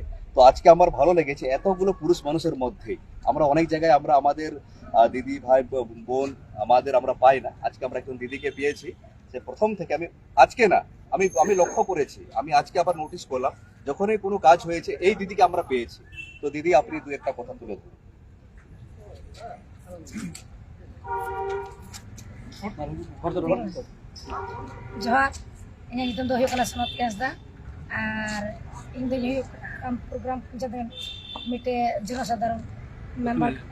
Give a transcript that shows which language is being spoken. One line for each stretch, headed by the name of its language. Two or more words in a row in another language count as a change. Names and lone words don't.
Bangla: তো আজকে আমার ভালো লেগেছে, এতগুলো পুরুষ মানুষের মধ্যে আমরা অনেক জায়গায় আমরা আমাদের দিদি ভাই বোন আমরা পাই না, আজকে আমরা একজন দিদিকে পেয়েছি। সে প্রথম থেকে আমি লক্ষ্য করেছি, আমি আজকে আবার নোটিস করলাম, যখনই কোনো কাজ হয়েছে এই দিদিকে আমরা পেয়েছি। তো দিদি, আপনি দু একটা কথা তুলে ধরুন।
Santali: ᱡᱚᱦᱟᱨ, ᱤᱧᱟᱹᱜ ᱧᱩᱛᱩᱢ ᱫᱚ ᱦᱩᱭᱩᱜ ᱠᱟᱱᱟ ᱥᱚᱱᱚᱛ ᱦᱟᱸᱥᱫᱟ ᱟᱨ ᱤᱧ ᱫᱚᱧ ᱦᱩᱭᱩᱜ ᱠᱟᱱᱟ ᱯᱨᱳᱜᱨᱟᱢ ᱯᱚᱧᱪᱟᱭᱮᱛ ᱨᱮᱱ ᱢᱤᱫᱴᱮᱡ ᱡᱚᱱᱚᱥᱟᱫᱷᱟᱨᱚᱱ ᱢᱮᱢᱵᱟᱨ।